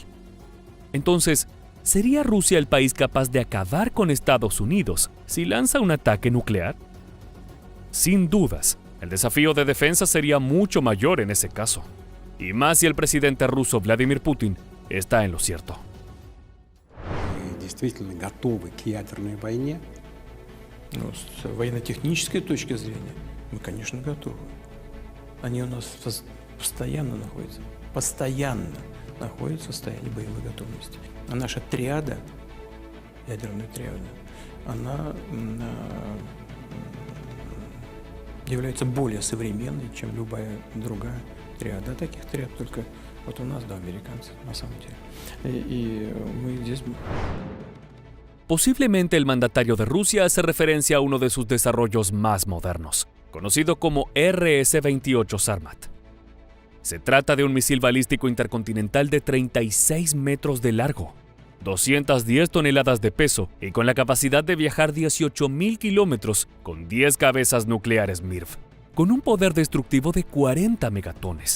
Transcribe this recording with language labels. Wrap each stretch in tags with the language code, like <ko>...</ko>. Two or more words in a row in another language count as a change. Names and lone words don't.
<es>Entonces, ¿sería Rusia el país capaz de acabar con Estados Unidos si lanza un ataque nuclear? Sin dudas, el desafío de defensa sería mucho mayor en ese caso, y más si el presidente ruso Vladimir Putin está en lo cierto.</es> <ru>Действительно готовы к ядерной войне? Ну, с военно-технической точки зрения, мы, конечно, готовы. Они у нас постоянно находятся в состоянии боевой готовности. А наша триада, ядерная триада, она является более современной, чем любая другая триада. Таких триад только вот у нас, да, американцы, на самом деле. И мы здесь...</ru> <es>Posiblemente el mandatario de Rusia hace referencia a uno de sus desarrollos más modernos, conocido como RS-28 Sarmat. Se trata de un misil balístico intercontinental de 36 metros de largo, 210 toneladas de peso y con la capacidad de viajar 18.000 kilómetros con 10 cabezas nucleares MIRV, con un poder destructivo de 40 megatones.</es>